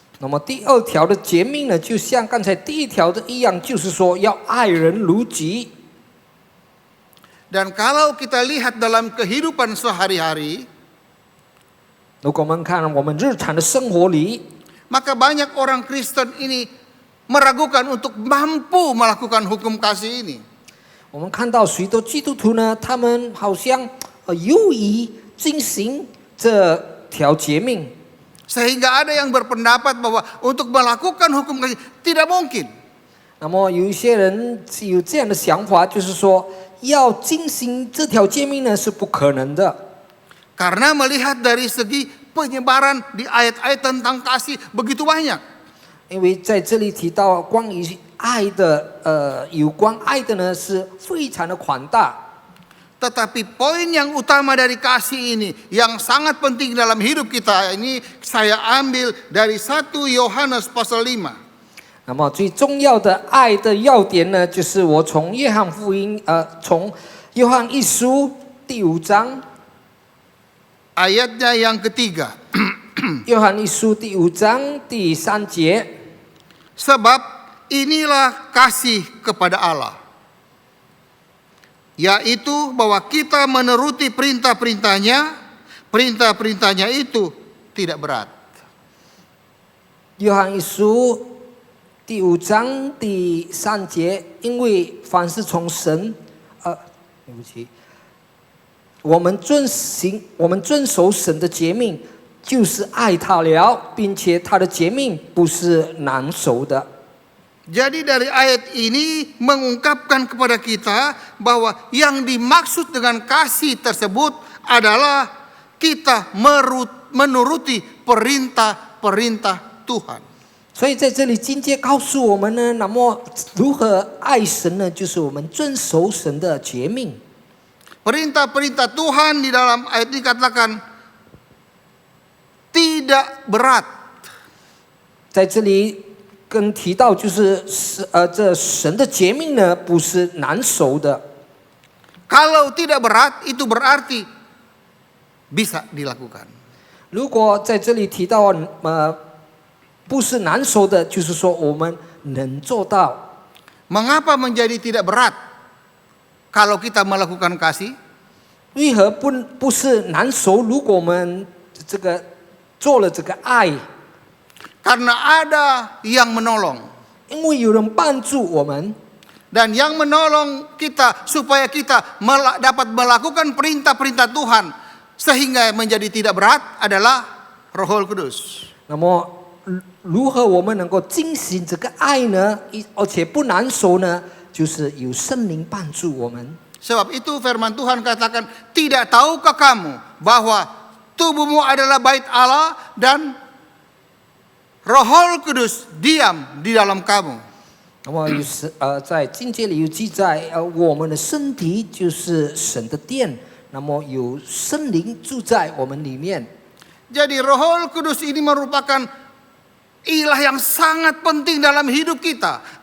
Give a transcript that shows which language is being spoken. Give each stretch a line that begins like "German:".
Chinese: 那么第二条的诫命呢，就像刚才第一条的一样，就是说要爱人如己。
Indonesian: Dan kalau kita lihat dalam kehidupan sehari-hari,
Chinese: 如果我们看我们日常的生活里，
Indonesian: maka banyak orang Kristen ini meragukan untuk mampu melakukan hukum kasih ini.
Chinese: 我们看到许多基督徒呢，他们好像犹疑进行这条诫命，
Indonesian: Sehingga ada yang berpendapat bahwa untuk melakukan hukum kasih tidak mungkin.
Chinese: 那么有一些人有这样的想法，就是说要进行这条诫命呢是不可能的。
Indonesian: Karena melihat dari segi penyebaran di ayat-ayat tentang kasih begitu banyak.
Chinese: 因为在这里提到关于爱的，有关爱的呢是非常的宽大。
Indonesian: Tetapi poin yang utama dari kasih ini yang sangat penting dalam hidup kita ini saya ambil dari 1 Yohanes pasal 5.
Chinese: 那么最重要的爱的要点呢，就是我从约翰福音，从约翰一书第5章，
Indonesian: Ayatnya yang ketiga.
Chinese: 约翰一书第5章第3节。
Indonesian: Sebab inilah kasih kepada Allah, yaitu bahwa kita menuruti perintah-perintahnya. Perintah-perintahnya itu tidak berat.
Chinese: 约翰一书第5章第3节，因为凡是从神，对不起，我们遵守神的诫命，就是爱他了，并且他的诫命不是难守的。
Indonesian: Jadi dari ayat ini mengungkapkan kepada kita bahwa yang dimaksud dengan kasih tersebut adalah kita menuruti perintah-perintah Tuhan.
Chinese: 所以在这里经节告诉我们呢，那么如何爱神呢？就是我们遵守神的诫命。
Indonesian: Perintah-perintah Tuhan di dalam ayat ini katakan tidak berat.
Chinese: 在这里跟提到就是这神的诫命呢，不是难守的。
Indonesian: Kalau tidak berat itu berarti bisa dilakukan.
Chinese: 如果在这里提到不是难守的，就是说我们能做到。
Indonesian: Mengapa menjadi tidak berat kalau kita melakukan kasih?
Chinese: 为何不是难守？如果我们这个做了这个爱，
Indonesian: Karena ada yang menolong.
Chinese: 因为有人帮助我们。
Indonesian: Dan yang menolong kita supaya kita dapat melakukan perintah-perintah Tuhan sehingga menjadi tidak berat adalah Roh Kudus.
Chinese: 那么如何我们能够进行这个爱呢？而且不难受呢？就是有圣灵帮助我们。
Indonesian: Sebab itu firman Tuhan katakan, tidak tahukah kamu bahwa tubuhmu adalah bait Allah dan Roh Kudus diam di dalam kamu.
Chinese: 那么在经节里有记载，我们的身体就是神的殿，那么有圣灵住在我们里面。
Indonesian: Jadi Roh Kudus ini merupakan ilah yang sangat penting dalam hidup kita.